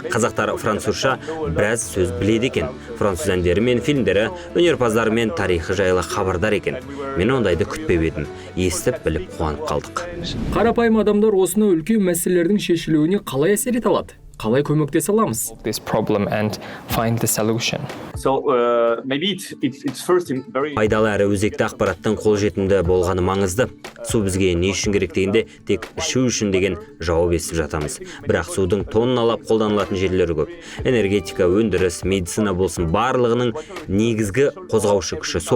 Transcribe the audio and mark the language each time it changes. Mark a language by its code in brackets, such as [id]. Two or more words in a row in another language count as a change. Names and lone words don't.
[kk] Қазақтар французша біраз сөз біледі екен. Француз әндері мен фильмдері, өнерпаздары мен тарихы жайлы хабардар екен. Мен ондайды күтпеп едім. Естіп біліп қуанып қалдық. Қарапайым адамдар осыны үлкен мәселелердің шешілуіне қалай әсер ете алады? Қалай көмектесе аламыз? [en] This problem and find the solution. [kk] Пайдалы әрі өзекті ақпараттың қолжетімді болғаны маңызды. Су бізге не үшін керек дегенде тек ішу үшін деген жауап естіп жатамыз. Бірақ судың тонналап қолданылатын жерлері көп. Энергетика, өндіріс, медицина болсын, барлығының негізгі қозғаушы күші сол.